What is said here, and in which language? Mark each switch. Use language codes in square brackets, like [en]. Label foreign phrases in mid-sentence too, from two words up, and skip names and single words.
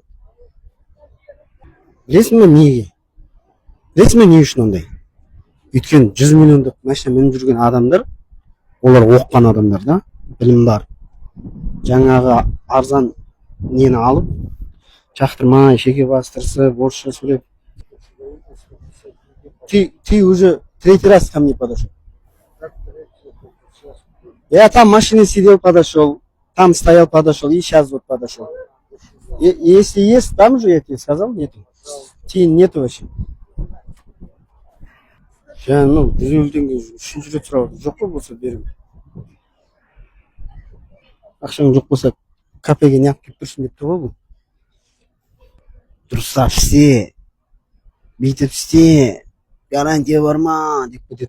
[kk] Білесің бе неге? Білесің бе не үшін ондай? Өйткені 100 миллиондық машина мініп жүрген адамдар, олар оқыған адамдар да, білім бар. Жаңағы арзан нені алып, жақтырмай, шеге бастырсып, орысша сөйлеп. [ru] Ты уже 3-й раз ко мне подошел. Я там в машине сидел, подошел, там стоял, подошел, и сейчас вот подошел. Если есть, там же я тебе сказал, нету. Нету вообще. [kk] Жаңа 150 теңге үшінші рет сұрап отыр. Жоқ па болса берем. Ақшаң жоқ болса кафеге неғып келіп тұрсың деп тұр ғой бұл. Дұрыстап істе, бүйтіп істе, гарантия бар ма деп кетеді.